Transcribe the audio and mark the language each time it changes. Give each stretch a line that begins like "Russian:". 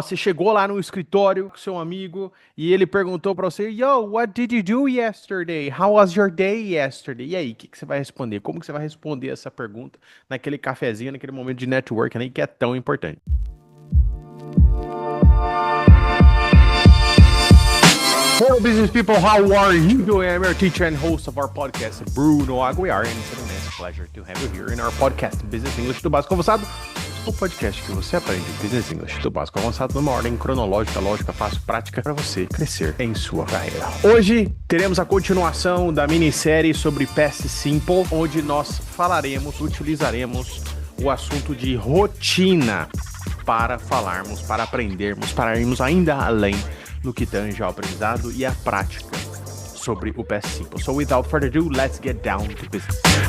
Portuguese: Você chegou lá no escritório com seu amigo e ele perguntou pra você,
English: Yo, what did you do yesterday? How was your day yesterday?
Portuguese: E aí, o que você vai responder? Como que você vai responder essa pergunta naquele cafezinho, naquele momento de networking aí que é tão importante?
English: Hello, business people, how are you? I am your teacher and host of our podcast, Bruno Aguiar, and it's an immense pleasure to have you here in our podcast, Business English do Básico Avançado,
Portuguese: o podcast que você aprende Business English do Básico Avançado numa ordem cronológica, lógica, fácil, prática, para você crescer em sua carreira. Hoje teremos a continuação da minissérie sobre Past Simple, onde nós falaremos, utilizaremos o assunto de rotina para falarmos, para aprendermos, para irmos ainda além no que tange ao aprendizado e à prática sobre o Past Simple.
English: So without further ado, let's get down to business.